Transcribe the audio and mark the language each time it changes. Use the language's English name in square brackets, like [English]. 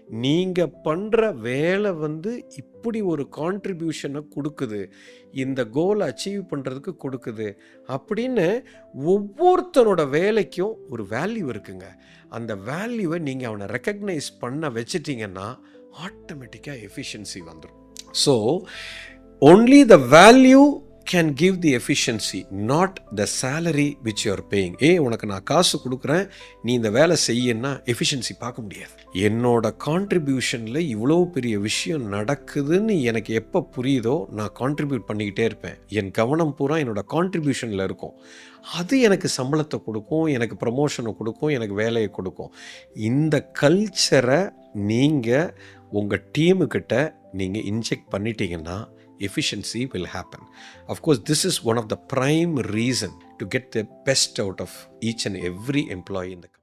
[Tamil] நீங்கள் பண்ணுற வேலை இப்படி ஒரு கான்ட்ரிபியூஷனை கொடுக்குது, இந்த கோலை அச்சீவ் பண்ணுறதுக்கு கொடுக்குது அப்படின்னு ஒவ்வொருத்தனோட வேலைக்கும் ஒரு வேல்யூ இருக்குங்க. அந்த வேல்யூவை நீங்கள் அவனை ரெக்கக்னைஸ் பண்ண வச்சிட்டிங்கன்னா ஆட்டோமேட்டிக்காக எஃபிஷியன்சி வந்துடும். [English] So only the value can give the efficiency, not the salary which you are paying. [Tamil] உனக்கு நான் காசு கொடுக்குறேன், நீ இந்த வேலை செய்யன்னா எஃபிஷியன்சி பார்க்க முடியாது. என்னோட கான்ட்ரிபியூஷனில் இவ்வளோ பெரிய விஷயம் நடக்குதுன்னு எனக்கு எப்போ புரியுதோ நான் கான்ட்ரிபியூட் பண்ணிக்கிட்டே இருப்பேன். என் கவனம் பூரா என்னோட கான்ட்ரிபியூஷனில் இருக்கும். அது எனக்கு சம்பளத்தை கொடுக்கும், எனக்கு ப்ரமோஷனை கொடுக்கும், எனக்கு வேலையை கொடுக்கும். இந்த கல்ச்சரை நீங்கள் உங்கள் டீமுக்கிட்ட நீங்கள் இன்ஜெக்ட் பண்ணிட்டீங்கன்னா [English] efficiency will happen. Of course, this is one of the prime reason to get the best out of each and every employee in the company.